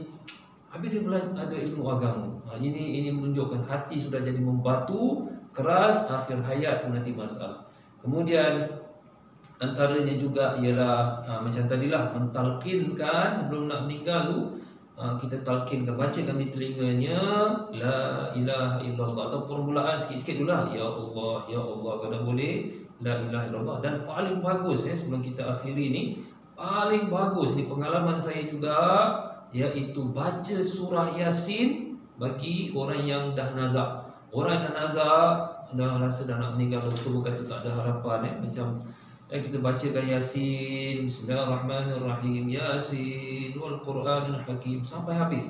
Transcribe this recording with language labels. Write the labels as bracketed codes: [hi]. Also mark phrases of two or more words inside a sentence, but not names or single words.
[ms] Habis dia ada ilmu agama. Ini menunjukkan hati sudah jadi membatu, keras, akhir hayat pun nanti masalah. Kemudian antaranya juga ialah macam tadilah, mentalkinkan sebelum nak meninggal tu, kita talkinkan, bacakan di telinganya [ar] لا إله إلا الله, [ms] atau permulaan sikit-sikit dulu lah, [ar] يا الله، يا الله, [ms] kalau boleh [ar] لا إله إلا الله. [ms] Dan paling bagus sebelum kita akhiri ni, paling bagus ni pengalaman saya juga, iaitu baca surah Yasin bagi orang yang dah nazak. Orang yang dah nazak, dah rasa dah nak meninggal, doktor pun kata tak ada harapan, macam kita bacakan Yasin, [ar] بسم الله الرحمن الرحيم، يس والقرآن الحكيم [ms] sampai habis.